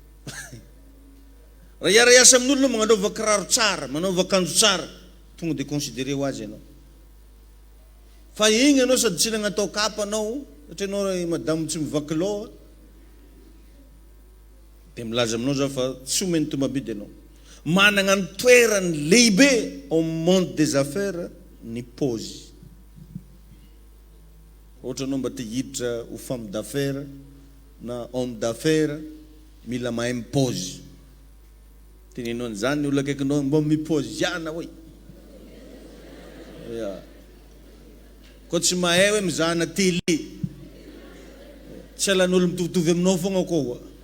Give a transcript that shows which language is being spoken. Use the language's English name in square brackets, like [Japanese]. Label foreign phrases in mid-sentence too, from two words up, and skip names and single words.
[Malagasy] Raha hiara iasa amin'olo magnanaova kiraro tsara, manaova akanjo tsara, tonga de considéré ho azy ianao. Fa igny anao sady tsy nagnatao kapa anao, satria anao raha madamo tsy mivaky loha, de milaza aminao zao fa tsy omeny tomabily anao. Manana ny toerany lehibe [French] au monde des affaires [Malagasy] ny pôzy. Ohatra anao mba te hiditra ho [French] femme d'affaires [Malagasy] na [French] homme d'affaires, [Malagasy] mila mahay mipôzy. Tenenao an'izany olona akaikinao mba mipôzy iana hoe. Koa tsy mahay hoe mizahana télé, tsy alan'olo mitovitovy aminao fogna koa.